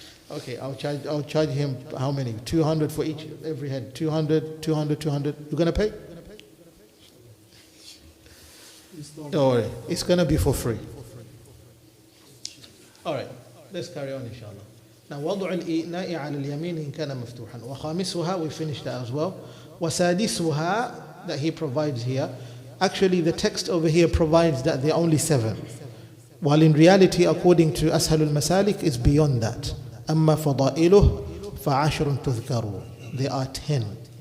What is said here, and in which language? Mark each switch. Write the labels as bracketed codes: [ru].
[en] Okay, I'll charge him how many? 200 for every head. 200. You're gonna pay? Don't worry, it's gonna be for free. All right, let's carry on, inshallah. Now, [ar] وضع الإناء على اليمين إن كان مفتوحا. وخامسها, [en] we finished that as well. [ar] وسادسها, [en] that he provides here. Actually, the text over here provides that there are only 7. While in reality, according to أسهل المسالك, it's beyond that. [ar] أما فضائله فعشر تذكر. [en] There are 10.